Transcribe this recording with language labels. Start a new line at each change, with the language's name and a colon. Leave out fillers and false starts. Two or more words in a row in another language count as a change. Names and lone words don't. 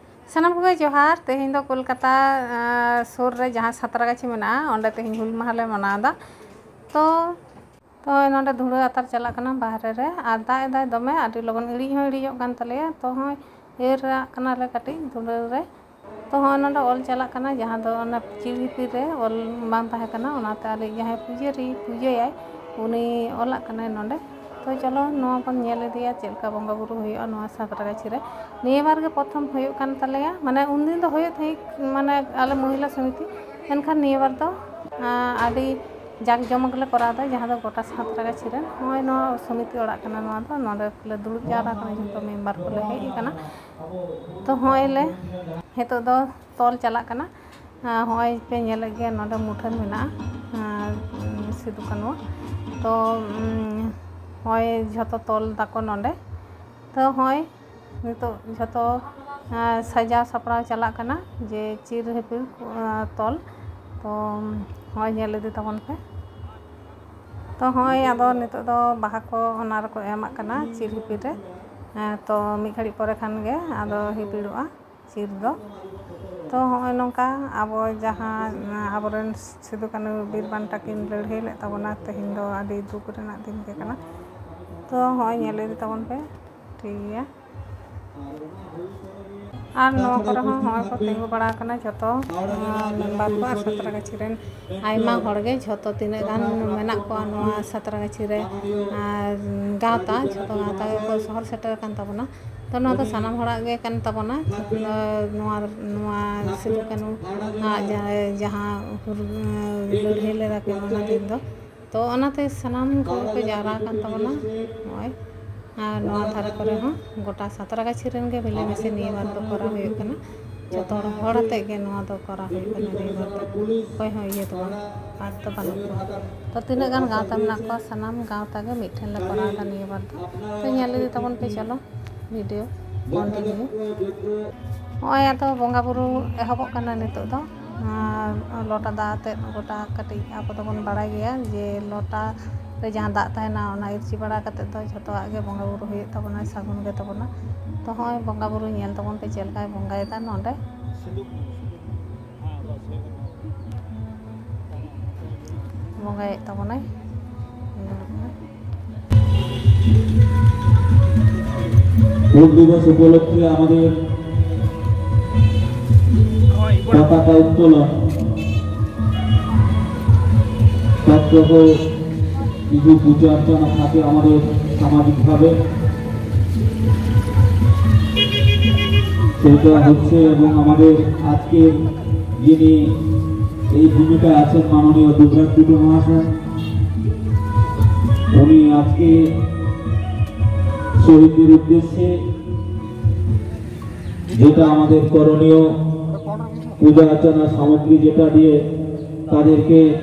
Santali: सानाम को जोहार तेहन दो कोलकाता सुर रे जहाँ सातरागाछी मेना ओंडे तेहन हुल माहले मनादा तो नोंडे धुड़ा अतार चला कना बाहरे रे आ दाग दाय दमे आडी लगन इड़ी हो इड़ीजोग कान तलेया तो होय एरा कना ले काटी धुड़ा रे तो होय नोंडे ऑल चला कना जहाँ दो ओना चिड़ीपी रे ऑल बांग ताहे कना ओनाते आले जहाँ पूजायाय उनी ऑला कना नोंडे तो चलो नोआ बन नेल इदिया चेलका बंगा बुरु हुयो नोआ सातरागाछी रे निये बार गे प्रथम हुयो कान तलेया माने उन दिन दो हुयो थई माने आले महिला समिति एनखान निये बार दो आडी जाग जमक ले करादा जहाँ दो गोटा सातरागाछी रे होय नो समिति ओड़ा कना नोआ दो नोडे ले दुड़ुब जारा कना जतो मेंबर को ले हेई कना तो होय ले हेतो दो तोल चला कना होय पे नेल गे नोडे मुठन मेना सिदु कानो तो होय झतो तोल दाको नोंडे तो होय नितो झतो सजा सपड़ा चला कना जे चिर हेपिल तोल तो होय नेल इदी तबन पे तो होय आदो नितो दो बाहा को ओना रे को एमा कना चिर हेपिल रे तो मि घड़ी परे खान गे आदो हेपिड़ोआ चिर दो तो होय नोंका आबो जहाँ आबोरेन सिदु कानु बीर बांटा किन लड़ाई ले तबना तेहिन दो आडी दुख रेना दिन के कना तो होय नेल इदी तबन पे ठीक गया और नोआ करे होय को तिंगु बड़ा कना झतो मेंबर को सातरागाछी रेन आयमा हड़गे झतो तिने गान मेना को नोआ सातरागाछी रे गावता झतो गावता को शहर सेटर कान तबना तो नोआ तो सानाम हड़ा गे कान तबना नोआ सिदु कानु जहाँ लड़ाई ले राके ओना दिन दो तो ओनाते सानाम को जारा कान तबना होय और नोआ धारे करे हो गोटा सातरागाछी रेन गे बेले मेसे निये बार दो करा हुयो कना जतो हड़ आते गे नोआ दो करा हुयो कना निये बार दो कोई हो ये तो बात तो बानु तो तीना गान गावता मेना को सानाम गावता गे मिठेन ले करा दा निये बार दो तो नेल इदी तबन पे चलो
English: video continue
Santali: होय तो बंगा बुरु एहबक कना नितो दो लोटा दा ते गोटा कटी आप तो बन बड़ा गया जे लोटा रे जहाँ दाग तहना ओना इरची बड़ा कते तो झतो आगे बंगा बुरु हुयो तबना सागुन गे तबना तो होय बंगा बुरु नेल तबन पे चेलकाय बंगायदा नोंडे बंगाय तबनाय
Bangla: যোগ দিবস উপলক্ষে আমাদের পতাকা উত্তোলন তৎসহ কিছু পূজা অর্চনা থাকে আমাদের সামাজিকভাবে সেটা হচ্ছে এবং আমাদের আজকে যিনি এই ভূমিকায় আছেন মাননীয় দুবরাজ টুডু মহাশয় উনি আজকে শহীদদের উদ্দেশ্যে যেটা আমাদের করণীয় পূজা অর্চনা সামগ্রী যেটা দিয়ে তাদেরকে